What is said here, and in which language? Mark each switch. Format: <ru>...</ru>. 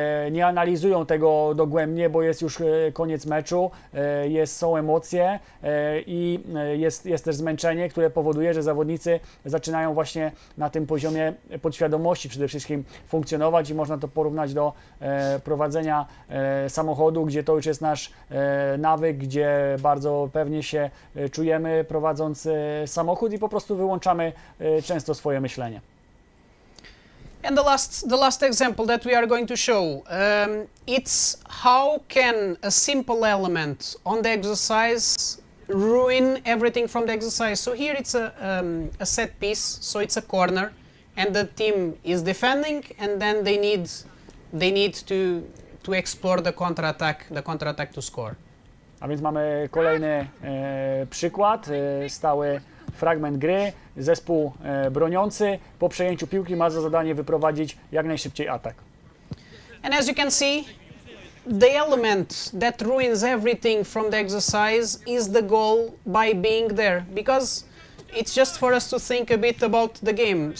<pl>Nie analizują tego dogłębnie, bo jest już koniec meczu, są emocje i jest też zmęczenie, które powoduje, że zawodnicy zaczynają właśnie na tym poziomie podświadomości przede wszystkim funkcjonować i można to porównać do prowadzenia samochodu, gdzie to już jest nasz nawyk, gdzie bardzo pewnie się czujemy prowadząc samochód i po prostu wyłączamy często swoje myślenie.</pl> <en>And the last example that we are going to show, it's how can a simple element on the exercise ruin everything from the exercise. So here it's a set piece, so it's a corner, and the team is defending, and then they need to explore the counter-attack to score.</en> <pl>A więc mamy kolejny przykład, stały fragment gry. Zespół broniący po przejęciu piłki ma za zadanie wyprowadzić jak najszybciej atak.</pl> <en>And as you can see, the element that ruins everything from the exercise is the goal by being there, because it's just for us to think a bit about the game.</en>